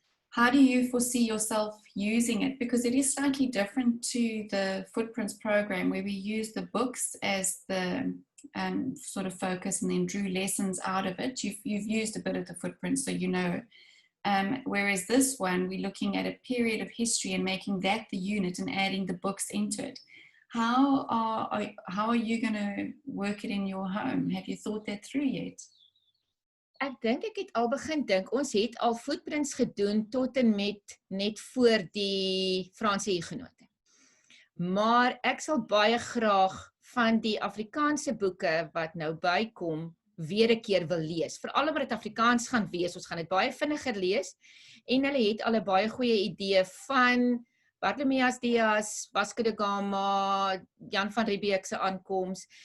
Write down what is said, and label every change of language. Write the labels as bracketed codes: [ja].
[en] How do you foresee yourself using it? Because it is slightly different to the Footprints program, where we use the books as the sort of focus and then drew lessons out of it. You've used a bit of the Footprints, so you know. Whereas this one, we're looking at a period of history and making that the unit and adding the books into it. How are you going to work it in your home? Have you thought that through yet? [af] Ek dink ek het al begin dink, ons het al Footprints gedoen tot en met net voor die Franse Hugenote. Maar ek sal baie graag van die Afrikaanse boeke wat nou bykom, weer 'n keer wil lees. Veral omdat dit Afrikaans gaan wees, ons gaan dit baie vinniger lees, en hulle het al 'n baie goeie idee van Bartolomeus Dias, Vasco da Gama, Jan van Riebeeck se aankoms.